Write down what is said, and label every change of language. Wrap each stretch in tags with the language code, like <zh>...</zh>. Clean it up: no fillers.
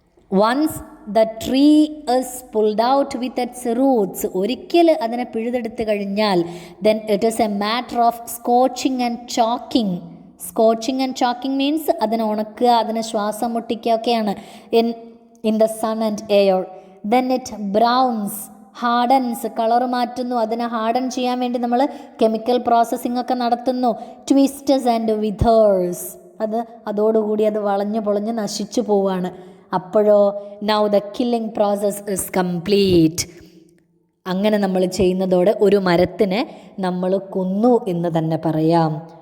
<en>once the tree is pulled out with its roots,</en> <ml>ഒരിക്കൽ അതിനെ പിഴുതെടുത്ത് കഴിഞ്ഞാൽ</ml> <en>Then it is a matter of scorching and choking. Scorching and choking means</en> <ml>അതിനെ ഉണക്കുക, അതിനെ ശ്വാസം മുട്ടിക്കുക ഒക്കെയാണ്.</ml> <en>in the sun and air. Then it browns, hardens,</en> <ml>colour മാറ്റുന്നു. അതിനെ harden ചെയ്യാൻ വേണ്ടി നമ്മൾ കെമിക്കൽ പ്രോസസ്സിംഗ് ഒക്കെ നടത്തുന്നു.</ml> <en>twists and withers,</en> <ml>അതോടുകൂടി അത് വളഞ്ഞു പൊളഞ്ഞ് നശിച്ചു പോവാണ്. അപ്പോഴോ</ml> <en>Now the killing process is complete.</en> <ml>അങ്ങനെ നമ്മൾ ചെയ്യുന്നതോടെ ഒരു മരത്തിനെ നമ്മൾ കൊന്നു എന്ന് തന്നെ പറയാം.</ml>